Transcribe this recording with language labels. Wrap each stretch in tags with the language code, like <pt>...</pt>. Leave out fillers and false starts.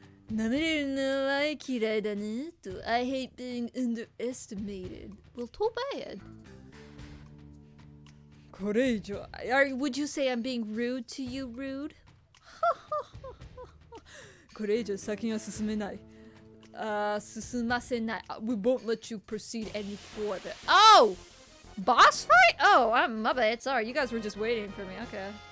<ja>舐めれるのは嫌いだねと</ja> <en>I hate being underestimated. Well, too bad.</en> <ja>これ以上</ja> <en>Would you say I'm being rude to you, rude?</en> <ja>これ以上先が進めない。進ませない。</ja> <en>We won't let you proceed any further. Oh! Boss fight? Oh, I'm my bad. Sorry, you guys were just waiting for me. Okay.</en>